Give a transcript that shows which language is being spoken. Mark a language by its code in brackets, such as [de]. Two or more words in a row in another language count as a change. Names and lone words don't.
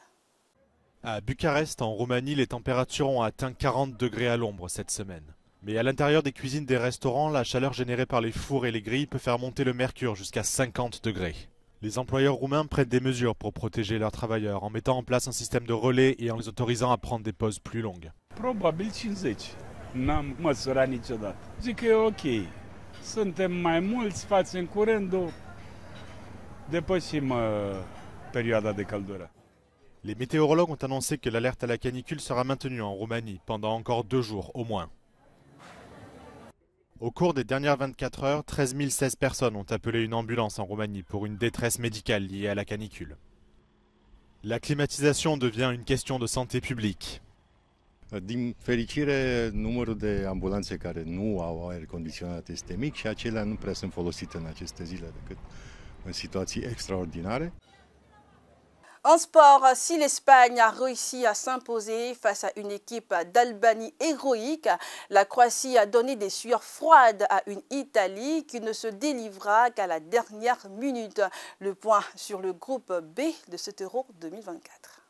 [fr] À Bucarest, en Roumanie, les températures ont atteint 40 degrés à l'ombre cette semaine. Mais à l'intérieur des cuisines des restaurants, la chaleur générée par les fours et les grilles peut faire monter le mercure jusqu'à 50 degrés. Les employeurs roumains prennent des mesures pour protéger leurs travailleurs en mettant en place un système de relais et en les autorisant à prendre des pauses plus longues. [ro] Probabil 50. N-am măsurat niciodată. Zic că e ok. Suntem mai mulți, facem curândul, depășim perioada de căldură. [fr] Les météorologues ont annoncé que l'alerte à la canicule sera maintenue en Roumanie pendant encore 2 jours au moins. Au cours des dernières 24 heures, 13 016 personnes ont appelé une ambulance en Roumanie pour une détresse médicale liée à la canicule. La climatisation devient une question de santé publique. [ro] Din fericire, numărul de ambulanțe care nu au aer condiționat este mic și acelea nu prea sunt folosite în aceste zile decât în situații extraordinare. [fr] En sport, si l'Espagne a réussi à s'imposer face à une équipe d'Albanie héroïque, la Croatie a donné des sueurs froides à une Italie qui ne se délivra qu'à la dernière minute. Le point sur le groupe B de cet Euro 2024.